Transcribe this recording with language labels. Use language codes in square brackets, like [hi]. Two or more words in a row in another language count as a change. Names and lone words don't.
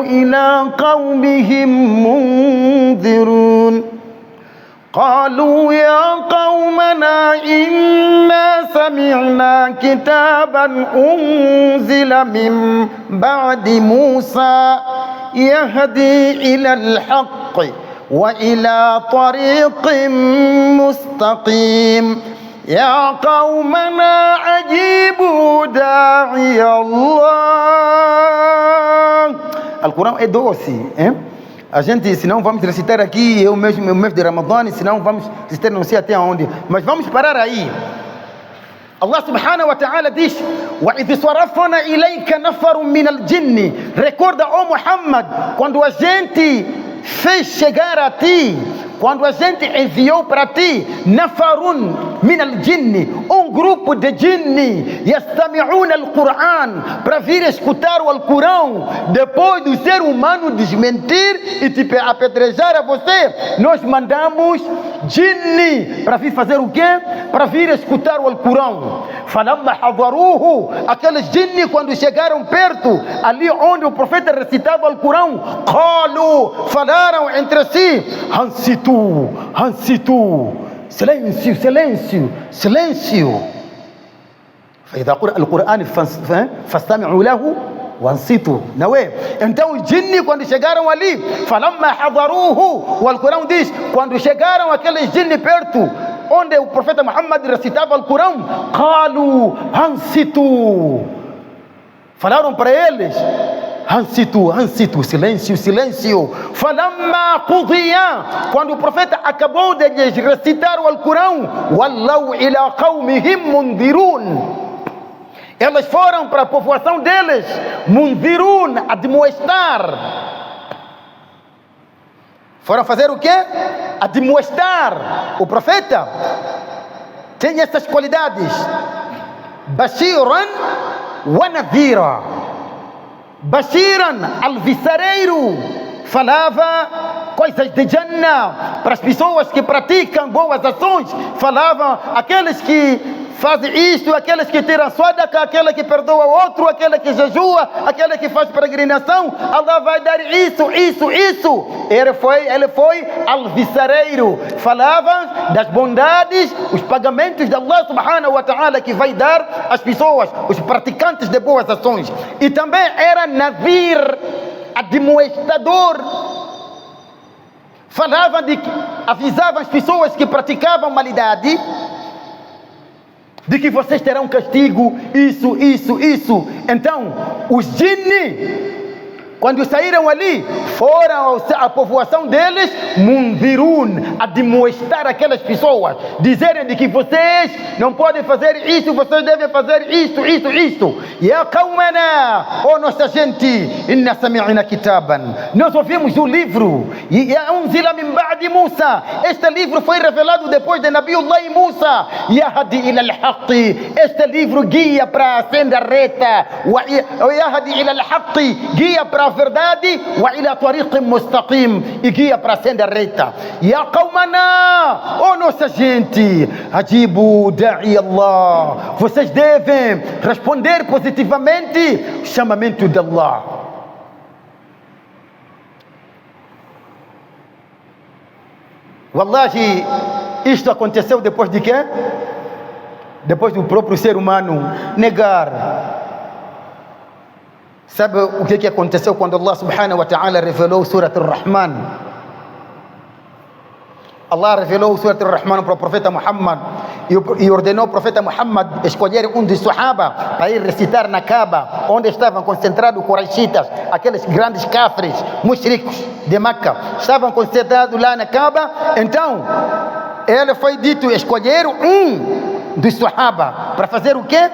[ar] إِلَى قَوْمِهِمْ مُنذِرُونَ قالوا يا قومنا إنا سمعنا كتابا أنزل من بعد موسى يهدي إلى الحق وإلى طريق مستقيم يا قومنا أجيبوا داعي الله. [pt] Alcorão é doce, hein? A gente, se não vamos recitar aqui, eu mesmo, no mês de Ramadã, se não vamos recitar, não sei até onde, mas vamos parar aí. Allah [ar] سبحانه وتعالى [pt] diz: [ar] وَإِذْ صَرَفْنَا إِلَيْكَ نَفَرٌ مِّنَ الْجِنِّ. [pt] Recorda, ó Muhammad, quando a gente fez chegar a ti quando a gente enviou para ti [ar] نفر من الجن, [pt] grupo de jinni, [ar] يستمعون القرآن, [pt] para vir escutar o Alcorão, depois do ser humano desmentir e te apedrejar a você, nós mandamos jinni para vir fazer o quê? Para vir escutar o Alcorão. [ar] فلما حضروه, [pt] aqueles jinni quando chegaram perto, ali onde o profeta recitava o Alcorão, qalu, falaram entre si, [ar] أنصتوا، أنصتوا, [pt] silêncio, silêncio, silêncio. [ar] فإذا قرأ القرآن فاستمعوا له وانصتوا. [pt] Não é? Então os jinni quando chegaram ali, [ar] فلما حضروه, [pt] o Alcorão diz, quando chegaram aqueles jinni perto onde o profeta Muhammad recitava o Alcorão, [ar] قالوا أنصتوا, [pt] falaram para eles, [ar] أنصتوا، أنصتوا, [pt] silêncio, silêncio. [ar] فلما قضي, [pt] quando o profeta acabou de recitar o Alcorão, [ar] ولوا إلى قومهم منذرون, [pt] elas foram para a povoação deles, mundirun, admoestar. Foram fazer o quê? Admoestar. O profeta tem essas qualidades, [ar] بشيرا ونذيرا. [pt] Bashiran, alviçareiro, falava coisas de Jannah para as pessoas que praticam boas ações, falava aqueles que fazem isto, aqueles que tiram sadaqa, aquele que perdoa o outro, aquele que jejua, aquele que faz peregrinação, Allah vai dar isso, isso, isso. Ele foi alviçareiro, falava das bondades, os pagamentos de Allah [ar] سبحانه وتعالى [pt] que vai dar às pessoas, os praticantes de boas ações. E também era nadhir, admoestador. Falava avisava as pessoas que praticavam maldade, de que vocês terão castigo, isso, isso, isso. Então, os jinni, quando saíram ali, foram à povoação deles, mundirun, admoestar aquelas pessoas, dizerem de que vocês não podem fazer isso, vocês devem fazer isto, isto, isto. [ar] يا قومنا, [pt] oh nossa gente, [ar] إنا سمعنا كتابا, [pt] nós ouvimos o livro, [ar] يا أنزل من بعد موسى, [pt] este livro foi revelado depois de Nabiullah Musa, [ar] يهدي إلى الحق, [pt] este livro guia para a senda reta, [ar] يهدي إلى الحق, [pt] guia para a verdade, [ar] وإلى طريق مستقيم, [pt] e guia para a senda reta. [ar] يا قومنا, [pt] oh nossa gente, [ar] أجيبوا داعي الله, [pt] vocês devem responder positivamente o chamamento de Allah. Wallahi, isto aconteceu depois de quê? Depois do próprio ser humano negar. Sabe o que aconteceu quando Allah [ar] سبحانه وتعالى [pt] revelou Surat Ar-Rahman? Allah revelou Surat Ar-Rahman para o profeta Muhammad e ordenou o profeta Muhammad escolher um dos Sahaba para ir recitar na Kaaba, onde estavam concentrados Quraishitas, aqueles grandes cafres, mushricos de Meca, estavam concentrados lá na Kaaba. Então, ele foi dito escolher um dos Sahaba para fazer o quê?